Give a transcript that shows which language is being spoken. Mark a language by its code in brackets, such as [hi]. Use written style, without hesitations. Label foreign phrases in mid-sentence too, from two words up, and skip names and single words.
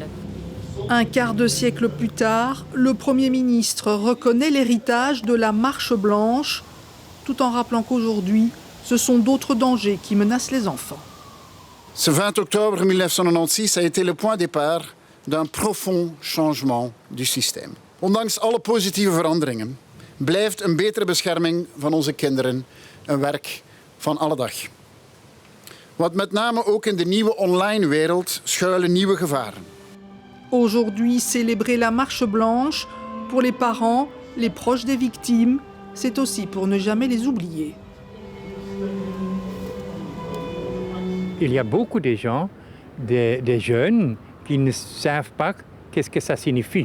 [fr] Un quart de siècle plus tard, le Premier ministre reconnaît l'héritage de la Marche blanche, tout en rappelant qu'aujourd'hui, ce sont d'autres dangers qui menacent les enfants. Ce 20 octobre 1996 a été le point de départ d'un profond changement du système. [nl] Ondanks alle positieve veranderingen blijft een betere bescherming van onze kinderen een werk van alle dag. Want met name ook in de nieuwe online wereld schuilen nieuwe gevaren. [fr] Aujourd'hui, célébrer la Marche blanche, pour les parents, les proches des victimes, c'est aussi pour ne jamais les oublier. Il y a beaucoup de gens, des jeunes, qui ne savent pas qu'est-ce que ça signifie.